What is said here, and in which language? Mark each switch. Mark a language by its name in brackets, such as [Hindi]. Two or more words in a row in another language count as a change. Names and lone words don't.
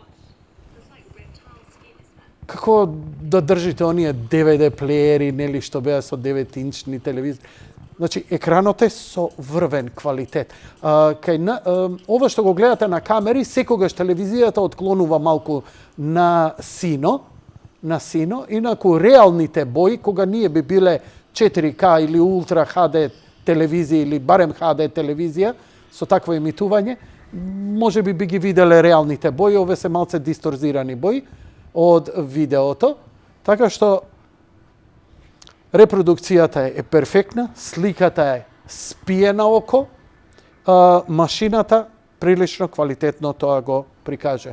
[Macedonian] Како да држите оние DVD плеери, нели, што беа со 9-инчни телевизори. Значи, екранот е со врвен квалитет. Ова што го гледате на камери, секогаш телевизијата отклонува малку на сино, инаку реалните бои, кога ние би биле 4K [Serbian] ili Ultra HD televizija ili barem HD televizija [Macedonian] со такво емитување, може би ги виделе реалните бои, ове се малце дисторзирани бои од видеото, така што репродукцијата е перфектна, сликата е спиена око, машината прилично квалитетно тоа го прикаже.